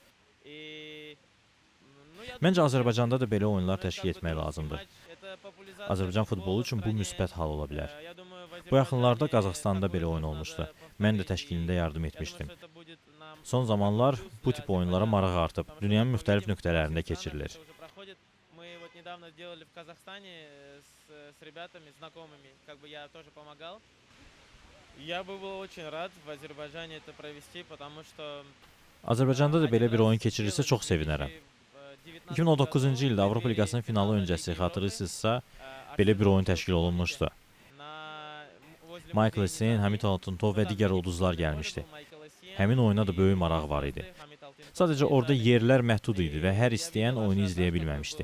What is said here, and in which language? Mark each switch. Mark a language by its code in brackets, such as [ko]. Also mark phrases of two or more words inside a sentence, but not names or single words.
[az] Məncə Azərbaycanda da belə oyunlar təşkil etmək lazımdır. Azərbaycan futbolu üçün bu müsbət hal ola bilər. Bu yaxınlarda Qazaxstanda belə oyun olmuşdu. Mən də təşkilində yardım etmişdim. Son zamanlar bu tip oyunlara maraq artıb. Dünyanın müxtəlif nöqtələrində keçirilir. [ru] Недавно сделали в Казахстане с ребятами, знакомыми, как бы я тоже помогал. Я бы был очень рад в Азербайджане это провести, потому что [az] Azərbaycanda da belə bir oyun keçirilsə çox sevinərəm. 2019-cu ildə Avropa Liqasının finalı öncəsi xatırlayırsınızsa, belə bir oyun təşkil olunmuşdu. Michael Essien, Hamid Altıntov və digər ulduzlar gəlmişdi. Həmin oyuna da böyük maraq var idi. Sadəcə orada yerlər məhdud idi və hər istəyən oyunu izləyə bilməmişdi.